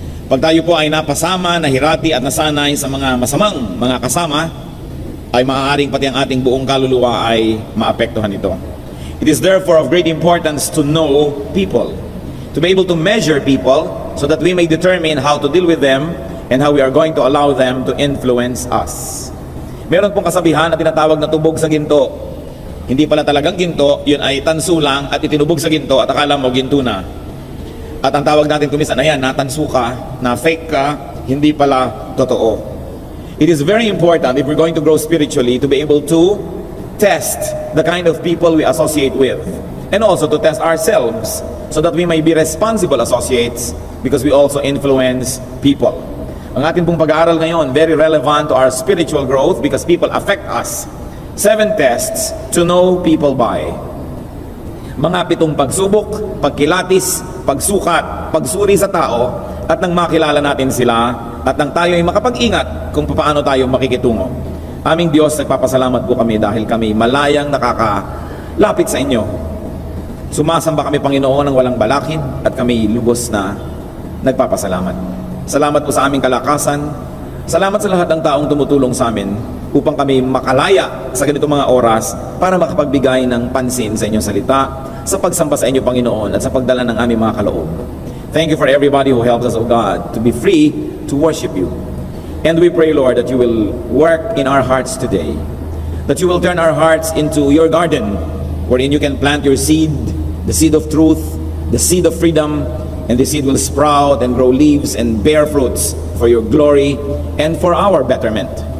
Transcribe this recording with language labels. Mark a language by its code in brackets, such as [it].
[tl] Pag tayo po ay napasama, nahirati at nasanay sa mga masamang mga kasama, ay maaaring pati ang ating buong kaluluwa ay maapektuhan ito. [en] It is therefore of great importance to know people, to be able to measure people so that we may determine how to deal with them and how we are going to allow them to influence us. [tl] Meron pong kasabihan na tinatawag na tubog sa ginto. Hindi pala talagang ginto, yun ay tanso lang at itinubog sa ginto at akala mo ginto na. At ang tawag natin kumisan, ayan, natanso ka, na fake ka, hindi pala totoo. [en] It is very important if we're going to grow spiritually to be able to test the kind of people we associate with, and also to test ourselves so that we may be responsible associates because we also influence people. [tl] Ang ating pong pag-aaral ngayon, [en] very relevant to our spiritual growth because people affect us. 7 tests to know people by. [tl] Mga 7 pagsubok, pagkilatis, pagsukat, pagsuri sa tao, at nang makilala natin sila, at nang tayo ay makapag-ingat kung paano tayo makikitungo. Aming Diyos, nagpapasalamat po kami dahil kami malayang nakakalapit sa inyo. Sumasamba kami, Panginoon, ng walang balakin at kami lubos na nagpapasalamat. Salamat po sa aming kalakasan. Salamat sa lahat ng taong tumutulong sa amin upang kami makalaya sa ganitong mga oras para makapagbigay ng pansin sa inyong salita, sa pagsamba sa inyo, Panginoon, at sa pagdala ng aming mga kaloob. [en] Thank you for everybody who helps us, O God, to be free to worship you. And we pray, Lord, that you will work in our hearts today, that you will turn our hearts into your garden, wherein you can plant your seed, the seed of truth, the seed of freedom, and the seed will sprout and grow leaves and bear fruits for your glory and for our betterment.